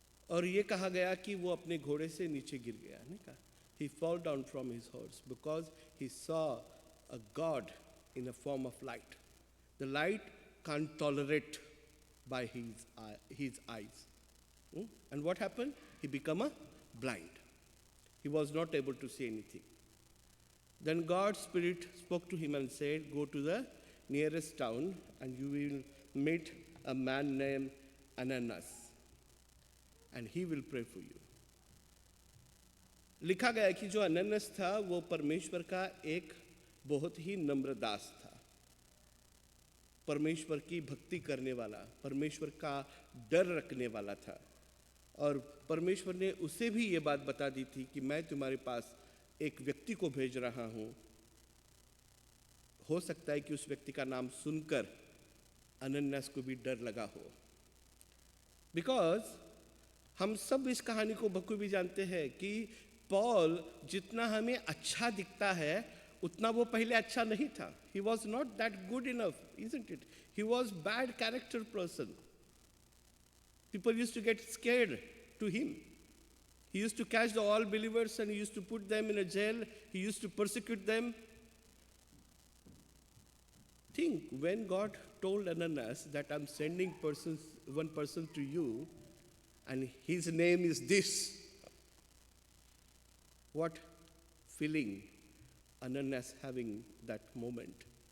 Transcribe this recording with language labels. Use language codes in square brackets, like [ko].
[hi] और ये कहा गया कि वो अपने घोड़े से नीचे गिर गया. नहीं कहा? [en] He fell down from his horse because he saw a God in a form of light. The light can't tolerate by his eyes. And what happened? He became a blind. He was not able to see anything. Then God's Spirit spoke to him and said, go to the nearest town and you will meet a man named Ananias, and he will pray for you. [hi] लिखा गया कि जो अनन्यास था वो परमेश्वर का एक बहुत ही नम्र दास था, परमेश्वर की भक्ति करने वाला, परमेश्वर का डर रखने वाला था. और परमेश्वर ने उसे भी ये बात बता दी थी कि मैं तुम्हारे पास एक व्यक्ति को भेज रहा हूँ. हो सकता है कि उस व्यक्ति का नाम सुनकर अनन्यास को भी डर लगा हो. बिकॉज हम सब इस कहानी को बखूबी जानते हैं कि पॉल जितना हमें अच्छा दिखता है उतना वो पहले अच्छा नहीं था. [en] He was not that good enough, isn't it? He was bad character person. People used to get scared to him. He used to catch the all believers and he used to put them in a jail. He used to persecute them. Think when God told Ananias that I'm sending one person to you and his name is this, what feeling Ananias having that moment?